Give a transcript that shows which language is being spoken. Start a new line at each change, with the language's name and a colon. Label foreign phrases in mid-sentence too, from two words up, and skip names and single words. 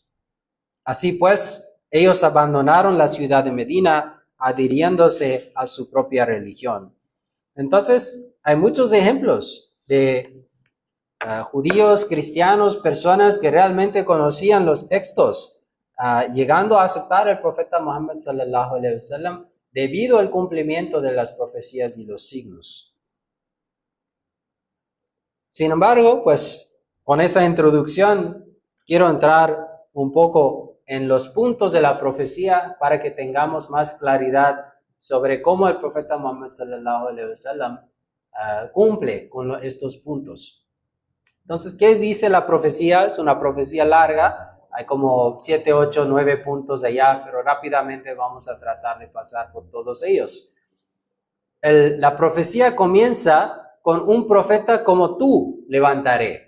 Spanish: Así pues, ellos abandonaron la ciudad de Medina, adhiriéndose a su propia religión. Entonces, hay muchos ejemplos de judíos, cristianos, personas que realmente conocían los textos, llegando a aceptar al profeta Muhammad
Arabic: صلى الله عليه وسلم
Spanish: debido al cumplimiento de las profecías y los signos. Sin embargo, pues con esa introducción quiero entrar un poco en los puntos de la profecía para que tengamos más claridad sobre cómo el profeta Muhammad
Arabic: صلى الله عليه وسلم
Spanish: cumple con estos puntos. Entonces, ¿qué dice la profecía? Es una profecía larga, hay como 7, 8, 9 puntos allá, pero rápidamente vamos a tratar de pasar por todos ellos. La profecía comienza con un profeta como tú levantaré.